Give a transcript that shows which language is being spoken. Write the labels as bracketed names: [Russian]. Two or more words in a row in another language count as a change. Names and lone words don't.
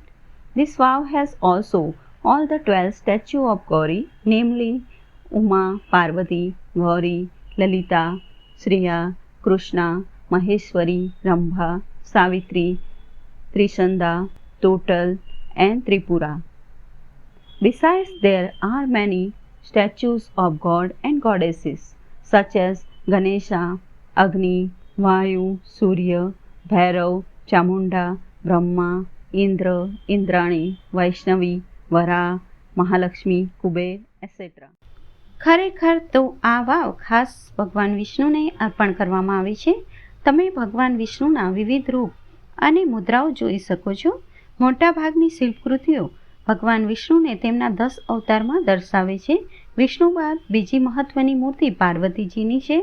[English] This vav has also all the 12 statues of Gauri, namely Uma, Parvati, Gauri, Lalita, Shriya, Krishna, Maheshwari, Rambha, Savitri, Trishanda, Total and Tripura. Besides, there are many statues of god and goddesses such as Ganesha, Agni, Vayu, Surya, Bhairav, Chamunda, Brahma, Indra, Indrani, Vaishnavi, Vara, Mahalakshmi, Kuber, etc. [Gujarati] ખરેખર તો આ વાવ ખાસ ભગવાન વિષ્ણુને અર્પણ કરવામાં આવી છે. તમે ભગવાન વિષ્ણુના વિવિધ રૂપ અને મુદ્રાઓ જોઈ શકો છો. મોટાભાગની શિલ્પકૃતિઓ ભગવાન વિષ્ણુને તેમના 10 અવતારમાં દર્શાવે છે. વિષ્ણુ બાદ બીજી મહત્વની મૂર્તિ પાર્વતીજીની છે.